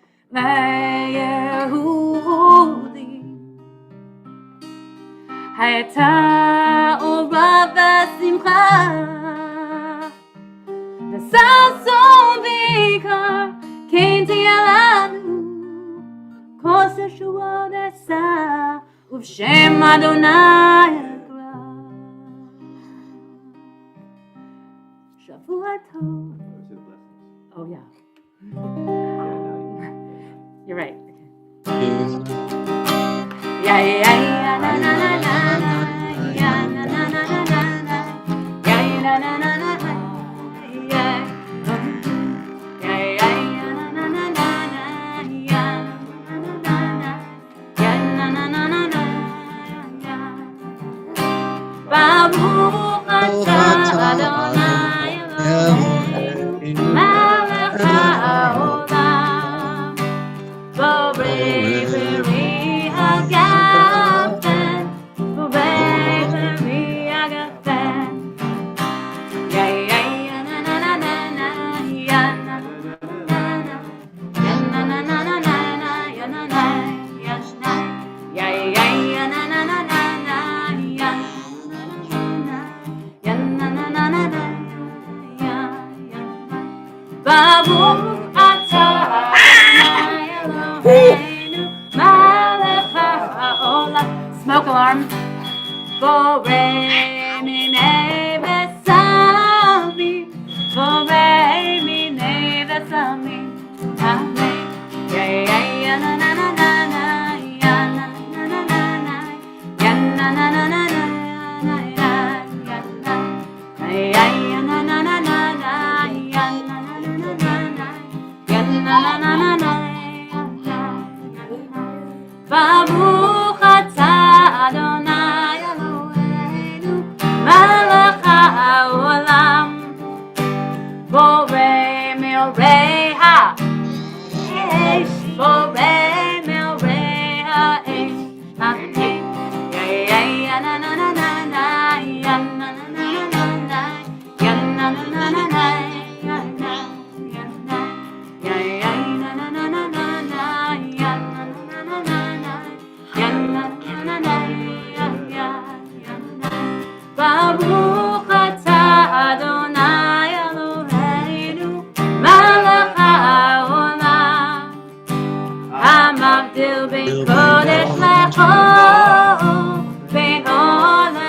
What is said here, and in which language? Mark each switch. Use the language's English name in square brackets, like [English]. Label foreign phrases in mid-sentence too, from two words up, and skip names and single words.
[Hebrew] ליהודי הייתה אורה ושמחה וששון ויקר כן תהיה לנו כוס ישועה נשא ובשם אדוני אקרא שבוע טוב. [English] Oh yeah. You're right. Yeah, yeah, yeah, na na na na na, yeah, na na na na na na, yeah, na na na na na, yeah, yeah, yeah, na na na na na, yeah, na na na na na, yeah. [Hebrew] ברוך אתה אדוני אלוהינו מלך העולם בורא פרי הגפן בורא פרי הגפן yeah yeah yeah na na na na na yeah na na na na na na yeah na na na na yeah yeah yeah na na na na na yeah yeah na na na na na yeah ברוך אתה אדוני אלוהינו מלך העולם. [English] Smoke alarm. [Hebrew] בורא מיני בשמים, בורא מיני בשמים. Amen. Yeah yeah yeah na na na na na yeah na na na na na yeah na na na na na yeah yeah yeah na na na na na yeah na na na na na yeah na na na na na ברוך אתה אדוני אלוהינו מלך העולם בורא מאורי האש בורא מאורי האש אמן yeah yeah yeah na na na na na yeah na na na na na yeah na na na na na yeah na yeah yeah na na na na na yeah na na na na na yeah na na na yeah ברוך אתה אדוני אלוהינו מלך העולם המבדיל בין קודש לחול בין אור